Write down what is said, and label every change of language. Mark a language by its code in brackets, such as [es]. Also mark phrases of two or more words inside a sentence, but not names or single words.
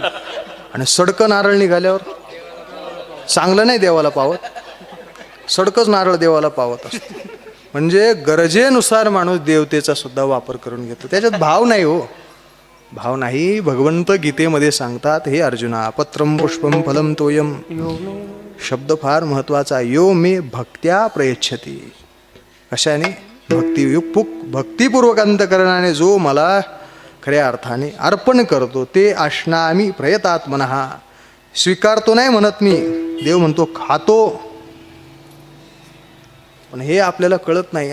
[mr] आणि सडकं नारळ निघाल्यावर चांगलं नाही देवाला पावत, सडकंच नारळ देवाला पावत असतो. म्हणजे गरजेनुसार माणूस देवतेचा सुद्धा वापर करून घेतो. त्याच्यात भाव नाही हो, भाव नाही. भगवंत गीतेमध्ये सांगतात, हे अर्जुना, [sa] पत्रम पुष्पम फलम तोयम. [mr] शब्द फार महत्वाचा. [sa] यो मे भक्त्या प्रयच्छती. [mr] कशाने? भक्तिपूर्वक अंतकरणाने जो मला खऱ्या अर्थाने अर्पण करतो, [sa] ते अश्नामी प्रयतात्मनः. [mr] स्वीकारतो नाही म्हणत मी, देव म्हणतो खातो. पण हे आपल्याला कळत नाही.